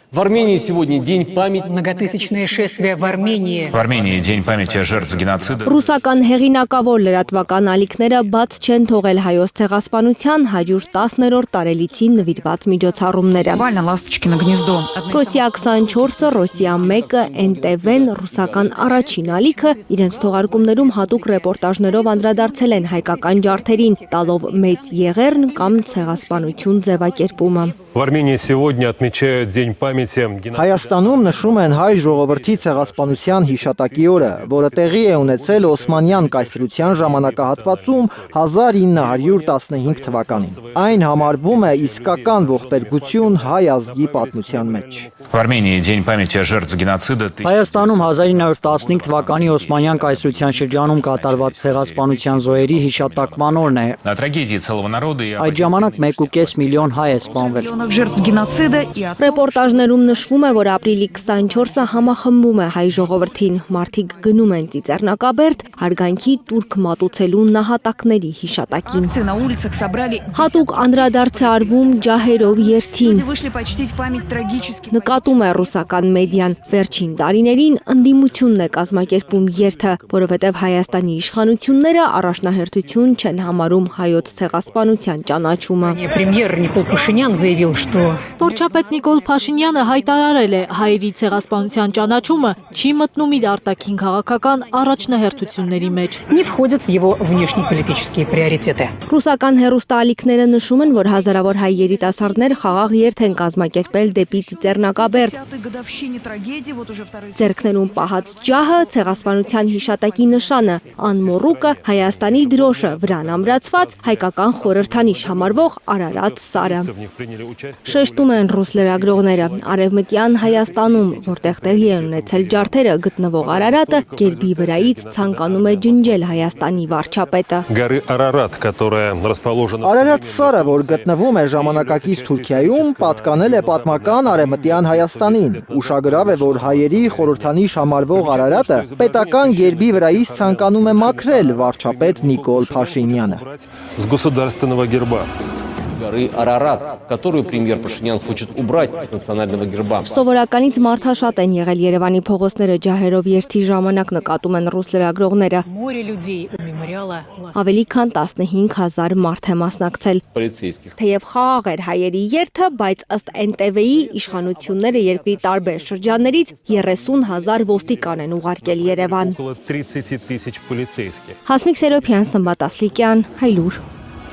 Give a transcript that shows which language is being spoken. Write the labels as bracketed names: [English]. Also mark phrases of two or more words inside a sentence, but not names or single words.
[Russian] В Армении сегодня день памяти. Многотысячные шествия в Армении. В Армении день памяти жертв геноцида. [Armenian] Ռուսական հեղինակավոր լրատվական ալիքները բաց չեն թողել հայոց ցեղասպանության 110-րդ տարելիցին նվիրված միջոցառումները։ [Russian] Буквально Ласточкино гнездо. [Armenian] Ռոսիա 24-ը, Ռոսիա 1-ը, NTV-ն, ռուսական առաջին ալիքը իրենց թողարկումներում հատուկ ռեպորտաժներով անդրադարձել են հայկական ջարդերին, տալով մեծ եղեռն կամ ցեղասպանություն ձևակերպումը։ [Russian] В Армении сегодня отмечают День памяти. [Armenian] Հայաստանում նշում են հայ ժողովրդի ցեղասպանության հիշատակի օրը, որը տեղի է ունեցել Օսմանյան կայսրության ժամանակահատվածում 1915 թվականին։ Այն համարվում է իսկական ողբերգություն հայ ազգի պատմության մեջ։ [Russian] В Армении день памяти жертв геноцида. [Armenian] Հայաստանում 1915 թվականի Օսմանյան կայսրության շրջանում կատարված ցեղասպանության զոհերի հիշատակման օրն է։ [Russian] На трагедии целого народа и [Armenian] Այդ ժամանակ 1.5 միլիոն հայ է սպանվել։ [Russian] Жертв геноцида и [Armenian] Ռեպորտաժներում նշվում է, որ ապրիլի 24-ը համախմբում է հայ ժողովրդին, մարդիկ գնում են Ծիծեռնակաբերդ հարգանքի տուրք մատուցելու նահատակների հիշատակին։ [Russian] акции на улицах собрали. [Armenian] Հատուկ անդրադարձ է արվում ջահերով երթին։ [Russian] Люди вышли почтить память трагических. [Armenian] Նկատում է ռուսական մեդիան, վերջին տարիներին ընդդիմությունն է կազմակերպում երթը, որովհետև Հայաստանի իշխանությունները առաջնահերթություն չեն համարում հայոց ցեղասպանության ճանաչումը։ [Russian] Премьер Никол Пашинян заявил, что [Armenian] Վարչապետ Նիկոլ Փաշինյանը հայտարարել է հայերի ցեղասպանության ճանաչումը չի մտնում իր արտաքին քաղաքական առաջնահերթությունների մեջ։ [Russian] не входит в его внешнеполитические приоритеты. [Armenian] Ռուսական հեռուստաալիքները նշում են, որ հազարավոր հայ երիտասարդներ խաղաղ երթ են կազմակերպել դեպի Ծիծեռնակաբերդ։ [Russian] 10-й годовщине трагедии вот уже второй. [Armenian] Ձեռքներում պահած ջահը ցեղասպանության հիշատակի նշանը, անմոռուկը, Հայաստանի դրոշը, վրան ամրացված հայկական խորհրդանիշ համարվող Արարատ սարը։ [Russian] В них приняли участие. [Armenian] Շեշտում են ռուս լրագրողները, արևմտյան Հայաստանում, որտեղ տեղի են ունեցել ջարդերը գտնվող Արարատը, գերբի վրայից ցանկանում է ջնջել Հայաստանի վարչապետը։ [Russian] Горы Арарат, которая расположена. [Armenian] Արարատ սարը, որ գտնվում է ժամանակակից Թուրքիայում, պատկանել է պատմական արևմտյան Հայաստանին։ Ուշագրավ է, որ հայերի խորհրդանիշ համարվող Արարատը պետական գերբի վրայից ցանկանում է մաքրել վարչապետ Նիկոլ Փաշինյանը։ [Russian] С государственного герба. Горы Арарат, которую премьер Пашинян хочет убрать с национального герба. [Armenian] Սովորականից մարդաշատ են եղել Երևանի փողոցները ջահերով երթի ժամանակ նկատում են ռուս լրագրողները։ [Russian] Море людей у мемориала. [Armenian] Ավելի քան 15000 մարդ է մասնակցել։ [Russian] Полицейских. [Armenian] Թեև խաղաղ էր հայերի երթը, բայց ըստ NTV-ի իշխանությունները երկրի տարբեր շրջաններից 30,000 ոստիկան են ուղարկել Երևան։ [Russian] Около 30 тысяч полицейских. [Armenian] Հասմիկ Սերոփյան, Սմբատ Ասլիկյան, Հայլուր։